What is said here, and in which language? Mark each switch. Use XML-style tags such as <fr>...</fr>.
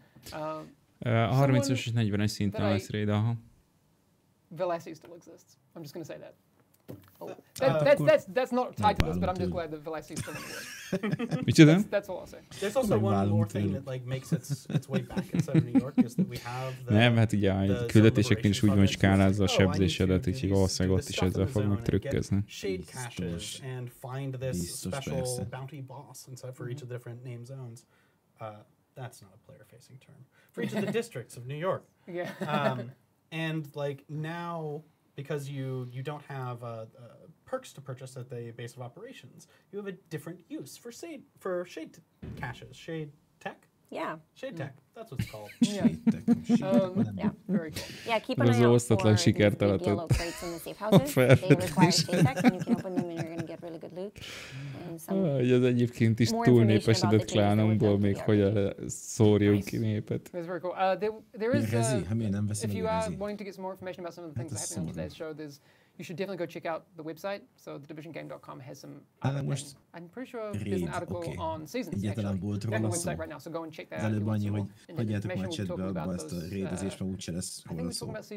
<hu>A 30-as és 40-es szinten lesz raid, aha.</hu> <en>Velassi still exists. I'm just going to say that. That's not tied to this, but I'm just glad that Velassi is still in the world. That's all I'll say. There's also one more thing that like makes its way back inside of New York is that we have the.</en> <hu>Nem, hát ugye a küldetéseknél is úgy van, hogy skálázza a sebzésedet, úgyhogy valószínűleg ott is ezzel fognak trükközni.</hu> <en>Shade caches and find this special bounty boss inside for each of the different name zones. That's not a player-facing term. For each of the districts of New York. Yeah. And like now, because you don't have perks to purchase at the base of operations, you have a different use for shade caches, shade tech. Yeah. Shade tech. That's what it's called. Shade tech. Yeah. Very cool. Yeah, keep an eye out for these big yellow crates in the safe houses. They require shade tech, and you can open them, and you're going to get really good loot.</en> <hu>Az egyébként is túlnépesedett klánunkból még hogyan szórjunk ki népet.</hu> <en>That's very cool. There is, if you are wanting to get some more information about some of the things that happened on today's show, you should definitely go check out the website. So thedivisiongame.com has some. I'm pretty sure there's an article on seasons actually on the website right now. So go and check that out.</en> <hu>Előbb annyi, hogy hagyjátok már chatbe abba ezt a raidezést, mert úgyse lesz róla szó.</hu>